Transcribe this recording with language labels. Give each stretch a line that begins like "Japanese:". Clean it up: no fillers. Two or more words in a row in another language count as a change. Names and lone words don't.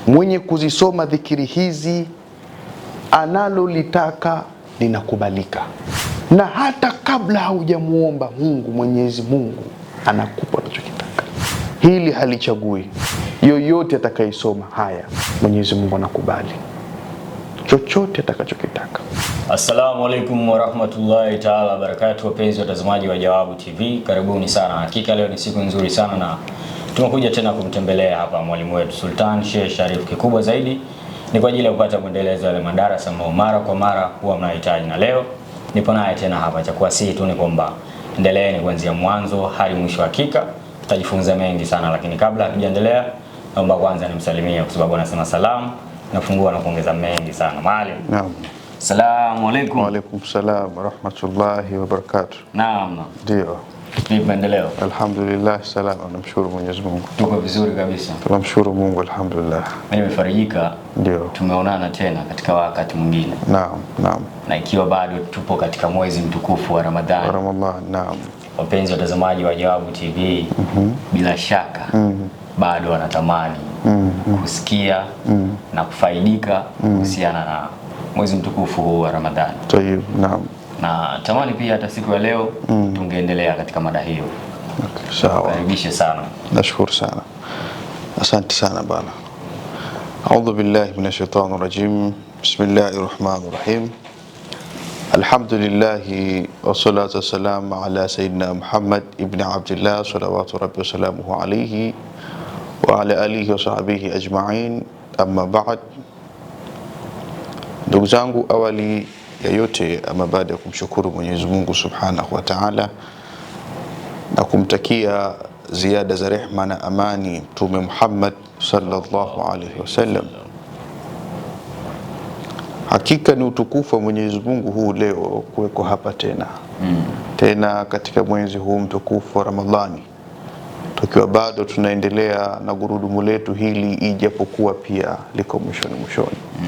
Swahili: Mwenye kuzisoma dhikiri hizi analolitaka linakubalika, na hata kabla haujamuomba Mungu, Mwenyezi Mungu anakupa unachokitaka. Hili halichagui. Yoyote atakayesoma haya, Mwenyezi Mungu anakubali chochote atakachokitaka.
Arabic: السلام عليكم ورحمة الله تعالى وبركاته.
Swahili: Wapenzi watazamaji wa Jawabu TV, karibuni sana. Hakika leo ni siku nzuri sana na tumekuja tena kumtembelea hapa mwalimu wetu Sultan Sheikh Sharif. Kikubwa zaidi ni kwa ajili ya kupata mwendelezo wa madarasa ambao mara kwa mara huwa mnahitaji, na leo nipo naye tena hapa. Cha kuwasihi tu ni kwamba endeleeni kuanzia mwanzo hadi mwisho. Hakika tutajifunza mengi sana, lakini kabla hatujaendelea, naomba kwanza nimsalimie kwa sababu anasema salamu na kufungua na kuongeza mengi sana. Maalim. Naam.
Arabic: السلام عليكم. وعليكم السلام ورحمة الله وبركاته.
Swahili: Naam. Ndio. Vipi maendeleo? Alhamdulillah, salama, namshukuru Mwenyezi Mungu. Tuko vizuri kabisa. Tunamshukuru Mungu, alhamdulillah. Mimi nimefarijika. Ndio. Tumeonana tena katika wakati mwingine. Naam, naam. Na ikiwa bado tupo katika mwezi mtukufu wa Ramadhani. Ramadhani, naam. Wapenzi watazamaji wa Jawabu TV, bila shaka bado wanatamani kusikia na kufaidika kuhusiana na mwezi mtukufu huu wa Ramadhani. Tayeb, naam. Na tamani pia hata siku ya leo tungeendelea katika mada hiyo. Okay, sawa. Karibishe sana. Nashukuru sana. Asante sana bana.
Arabic: أعوذ بالله من الشيطان الرجيم. بسم الله الرحمن الرحيم. الحمد لله والصلاة والسلام على سيدنا محمد بن عبد الله صلوات ربي وسلامه عليه وعلى آله وصحبه أجمعين، أما بعد.
Swahili: Ndugu zangu, awali ya yote, ama baada ya kumshukuru Mwenyezi Mungu
Arabic: سبحانه وتعالى
Swahili: na kumtakia ziada za rehma na amani Mtume Muhammad
Arabic: صلى الله عليه وسلم,
Swahili: hakika ni utukufu wa Mwenyezi Mungu huu leo kuweko hapa tena katika mwezi huu mtukufu wa Ramadhani, tukiwa bado tunaendelea na gurudumu letu hili, ijapokuwa pia liko mwishoni.